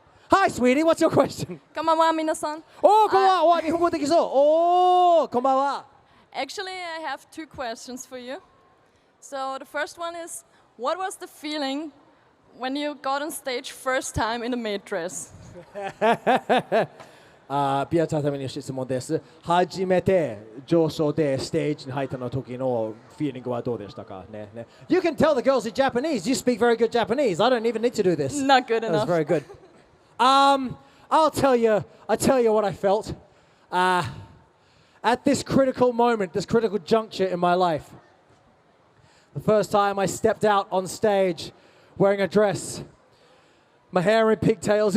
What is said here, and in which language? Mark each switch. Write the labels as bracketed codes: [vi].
[en] Hi, sweetie. What's your question? [ja] Konbanwa, minasan. Oh, konbanwa. Nihongo dekiso. Oh, konbanwa. [en] Actually, I have two questions for you. So the first one is, what was the feeling when you got on stage first time in a maid dress? [ja] ビアチャーための質問です。初めて上昇でステージに入ったの時のフィーリングはどうでしたかね。 [en] You can tell the girls in Japanese. You speak very good Japanese. I don't even need to do this. Not good enough. That's very good. I'll tell you what I felt. At this critical moment, this critical juncture in my life, the first time I stepped out on stage wearing a dress, my hair in pigtails.